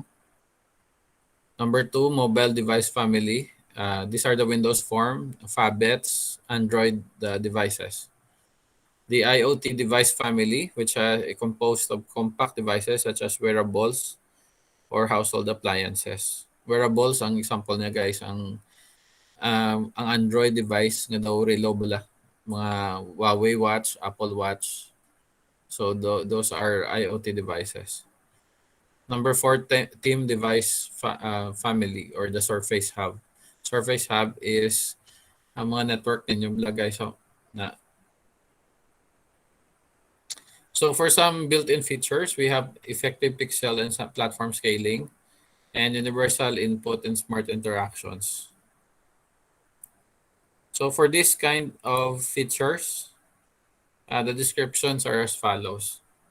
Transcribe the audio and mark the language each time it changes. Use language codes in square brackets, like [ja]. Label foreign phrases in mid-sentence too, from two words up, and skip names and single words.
[en] Number two, mobile device family. These are the Windows Form, Phabets, Android devices. The IoT device family, which is composed of compact devices such as wearables or household appliances. [hil] Wearables, ang example niya guys, ang Android device nga daw relo bala. [en] Mga Huawei Watch, Apple Watch. So those are IoT devices. Number four, team device family or the Surface Hub. [hil] Surface Hub is ang mga network ninyo bala guys. [en] So for some built-in features, we have effective pixel and platform scaling and universal input and smart interactions. So for this kind of features, the descriptions are as follows.